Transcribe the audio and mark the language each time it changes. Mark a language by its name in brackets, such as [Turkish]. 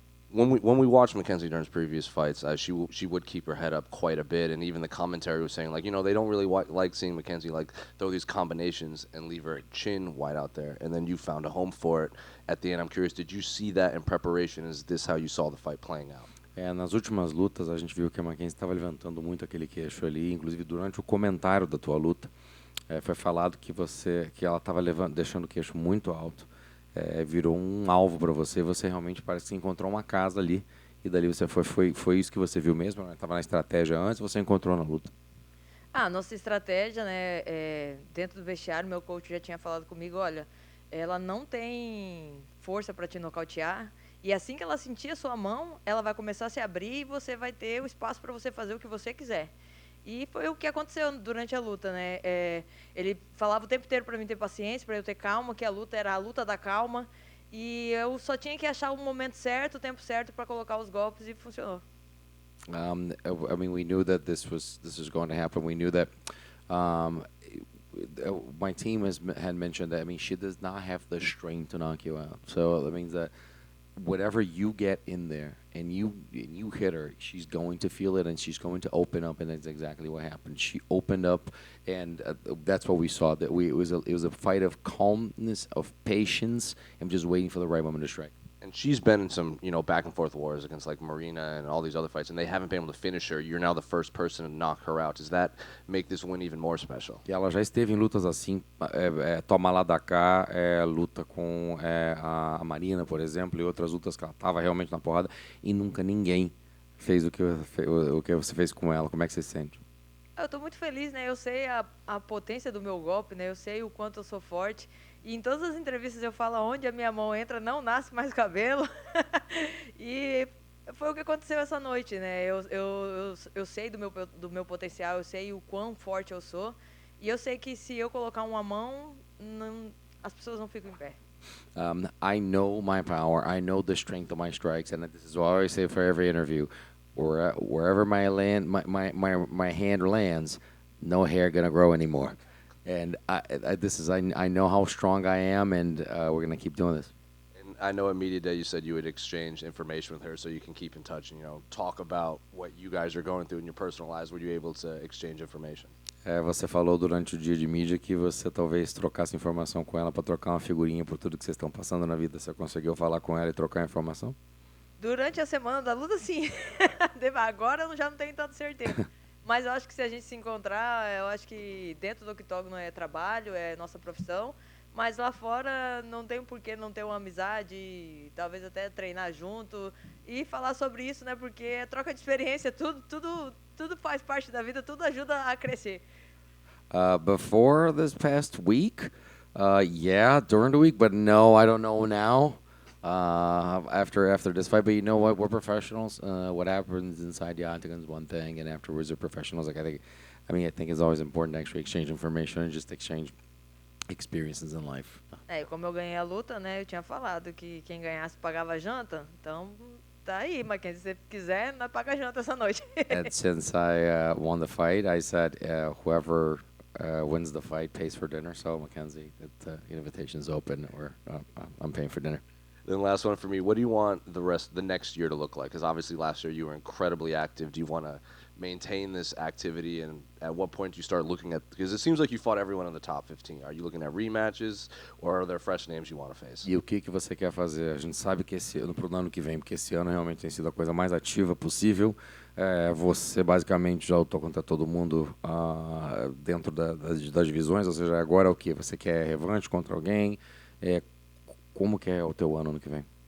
[English] When we watched Mackenzie Dern's previous fights, she would keep her head up quite a bit, and even the commentary was saying they don't really like seeing Mackenzie throw these combinations and leave her chin wide out there. And then you found a home for it at the end. I'm curious, did you see that in preparation? Is this how you saw the fight playing out? [Portuguese] Nas últimas lutas, a gente viu que a Mackenzie estava levantando muito aquele queixo ali. Inclusive, durante o comentário da tua luta, foi falado que ela estava deixando o queixo muito alto. Virou um alvo para você. Você realmente parece que encontrou uma casa ali. E dali você foi isso que você viu mesmo? Estava na estratégia antes, você encontrou na luta? Nossa estratégia, né? Dentro do vestiário, meu coach já tinha falado comigo, olha, ela não tem força para te nocautear. E assim que ela sentir a sua mão, ela vai começar a se abrir e você vai ter o espaço para você fazer o que você quiser. E foi o que aconteceu durante a luta, né? Ele falava o tempo inteiro para mim ter paciência, para eu ter calma, que a luta era a luta da calma. E eu só tinha que achar o momento certo, o tempo certo para colocar os golpes e funcionou. [English] I mean, we knew that this was going to happen. We knew that my team had mentioned that. I mean, she does not have the strength to knock you out. So that means that whatever you get in there and you hit her, she's going to feel it and she's going to open up, and that's exactly what happened. She opened up, and that's what we saw. That it was a fight of calmness, of patience, and just waiting for the right moment to strike. And she's been in some, back and forth wars against Marina and all these other fights, and they haven't been able to finish her. You're now the first person to knock her out. Does that make this win even more special? [Portuguese] E ela já esteve em lutas assim, toma lá da cá, luta com a Marina, por exemplo, e outras lutas que ela estava realmente na porrada, e nunca ninguém fez o que você fez com ela. Como é que você se sente? Eu estou muito feliz, né? Eu sei a potência do meu golpe, né? Eu sei o quanto eu sou forte. E em todas as entrevistas eu falo, onde a minha mão entra, não nasce mais cabelo. E foi o que aconteceu essa noite, né? Eu sei do meu potencial, eu sei o quão forte eu sou. E eu sei que se eu colocar uma mão, as pessoas não ficam em pé. [English] I know my power. I know the strength of my strikes. And this is what I always say for every interview. Wherever my hand lands, no hair gonna grow anymore. And I know how strong I am, and we're gonna keep doing this. And I know at Media Day you said you would exchange information with her so you can keep in touch and talk about what you guys are going through in your personal lives. Were you able to exchange information? [Portuguese] Você falou durante o dia de mídia que você talvez trocasse informação com ela para trocar uma figurinha por tudo que vocês estão passando na vida. Você conseguiu falar com ela e trocar informação? Durante a semana da luta, sim. Agora eu já não tenho tanta certeza. Mas eu acho que se a gente se encontrar, eu acho que dentro do octógono é trabalho, é nossa profissão. Mas lá fora não tem por que não ter uma amizade, talvez até treinar junto e falar sobre isso, né? Porque é troca de experiência, tudo faz parte da vida, tudo ajuda a crescer. [English] Before this past week, yeah, during the week, but no, I don't know now. After this fight, but you know what? We're professionals. What happens inside the octagon is one thing, and afterwards, we're professionals. I think it's always important to actually exchange information and just exchange experiences in life. [Portuguese] Como eu ganhei a luta, né? Eu tinha falado que quem ganhasse pagava janta. Então, tá aí, Mackenzie. Se você quiser, nós paga janta essa noite. [English] And since I won the fight, I said whoever wins the fight pays for dinner. So, Mackenzie, the invitation's open, or I'm paying for dinner. Then last one for me, what do you want the next year to look like? Because obviously last year you were incredibly active. Do you want to maintain this activity, and at what point do you start looking at, because it seems like you fought everyone in the top 15. Are you looking at rematches, or are there fresh names you want to face? [Portuguese] E o que você quer fazer? A gente sabe que pro ano que vem, porque esse ano realmente tem sido a coisa mais ativa possível. Você basicamente já lutou contra todo mundo dentro das divisões, ou seja, agora o que? Você quer revanche contra alguém? Como que é o teu ano que vem?